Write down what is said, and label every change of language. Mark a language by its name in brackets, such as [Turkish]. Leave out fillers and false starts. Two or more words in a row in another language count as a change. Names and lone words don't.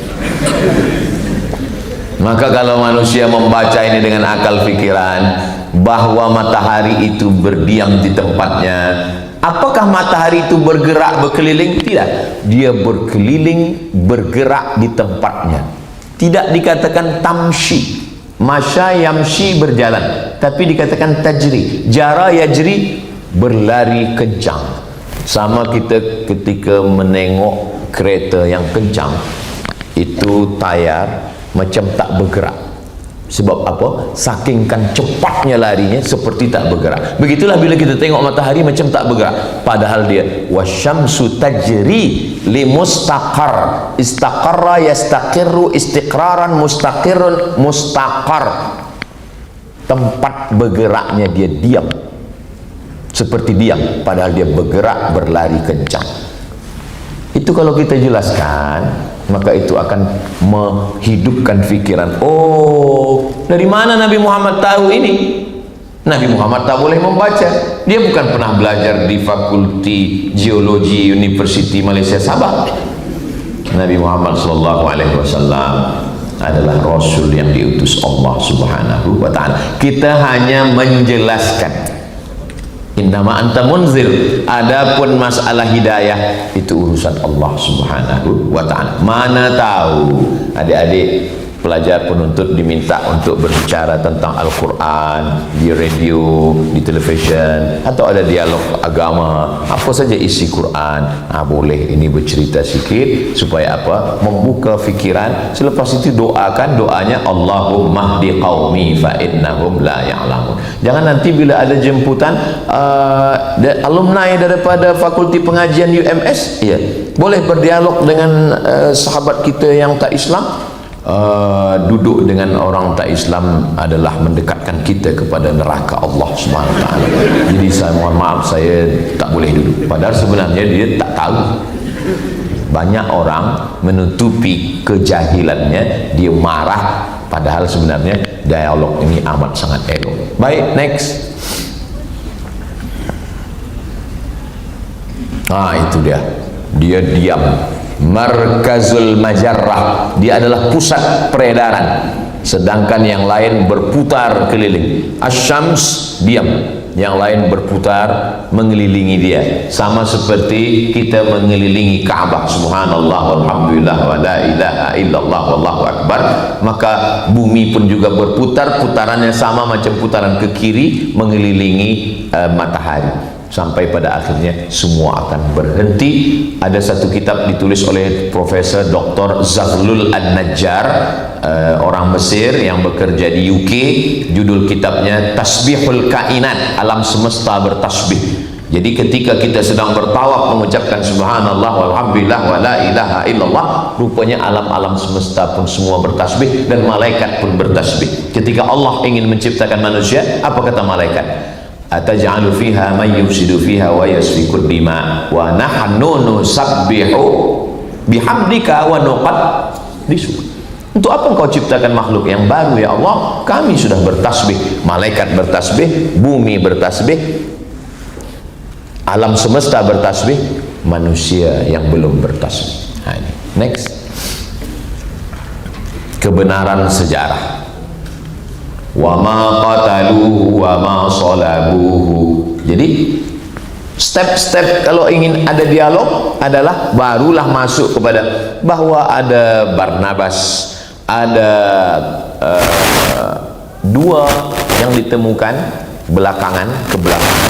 [Malay] Maka kalau manusia membaca ini dengan akal fikiran bahwa matahari itu berdiam di tempatnya, apakah matahari itu bergerak berkeliling? Tidak. Dia berkeliling bergerak di tempatnya. Tidak dikatakan tamshi, [Arabic] مشى يمشي [Malay] berjalan, tapi dikatakan tajri, [Arabic] جرى يجري [Malay] berlari kencang. Sama kita ketika menengok kereta yang kencang, itu tayar macam tak bergerak. Sebab apa? Saking kan cepatnya larinya seperti tak bergerak. Begitulah bila kita tengok matahari macam tak bergerak, padahal dia [Arabic] والشمس تجري لمستقر استقر يستقر استقرارا مستقر مستقر. [Malay] Tempat bergeraknya dia diam, seperti diam, padahal dia bergerak, berlari kencang. Itu kalau kita jelaskan, maka itu akan menghidupkan fikiran. Oh, dari mana Nabi Muhammad tahu ini? Nabi Muhammad tak boleh membaca. Dia bukan pernah belajar di Fakulti Geologi University Malaysia Sabah. Nabi Muhammad SAW adalah Rasul yang diutus Allah [Arabic] سبحانه وتعالى. [Malay] Kita hanya menjelaskan. [Arabic] إنما أنت منذر. [Malay] Adapun masalah hidayah itu urusan Allah [Arabic] سبحانه وتعالى. [Malay] Mana tahu adik-adik pelajar penuntut diminta untuk berbicara tentang Al-Quran di radio, di televisyen, atau ada dialog agama, apa saja isi Quran, boleh ini bercerita sikit supaya apa? Membuka fikiran. Selepas itu doakan doanya, [Arabic] اللهم اهد قومي فإنهم لا يعلمون. [Malay] Jangan nanti bila ada jemputan alumni daripada Fakulti Pengajian UMS, ya, boleh berdialog dengan sahabat kita yang tak Islam. Duduk dengan orang tak Islam adalah mendekatkan kita kepada neraka Allah [Arabic] سبحانه وتعالى. [Malay] Jadi saya mohon maaf, saya tak boleh duduk. Padahal sebenarnya dia tak tahu. Banyak orang menutupi kejahilannya, dia marah, padahal sebenarnya dialog ini amat sangat elok. Baik, next. Itu dia. Dia diam. [Arabic] مركز المجرة, [Malay] dia adalah pusat peredaran, sedangkan yang lain berputar keliling. Asyams diam, yang lain berputar mengelilingi dia, sama seperti kita mengelilingi Ka'bah. [Arabic] سبحان الله والحمد لله ولا إله إلا الله والله أكبر. [Malay] Maka bumi pun juga berputar, putarannya sama macam putaran ke kiri mengelilingi matahari, sampai pada akhirnya semua akan berhenti. Ada satu kitab ditulis oleh Profesor Dr. Zaghlul An-Najjar, orang Mesir yang bekerja di UK. Judul kitabnya Tasbihul Kainat, alam semesta bertasbih. Jadi ketika kita sedang bertawaf mengucapkan [Arabic] سبحان الله والحمد لله ولا إله إلا الله, [Malay] rupanya alam-alam semesta pun semua bertasbih dan malaikat pun bertasbih. Ketika Allah ingin menciptakan manusia, apa kata malaikat? [Arabic] أتجعل فيها من يفسد فيها ويسفك الدماء ونحن نسبح بحمدك ونقدس. [Malay] Untuk apa engkau ciptakan makhluk yang baru ya Allah? Kami sudah bertasbih, malaikat bertasbih, bumi bertasbih, alam semesta bertasbih, manusia yang belum bertasbih. Ini next. Kebenaran sejarah. [Arabic] وما قتلوه وما صلبوه. [Malay] Jadi step-step kalau ingin ada dialog adalah barulah masuk kepada bahwa ada Barnabas, ada dua yang ditemukan belakangan, ke belakangan.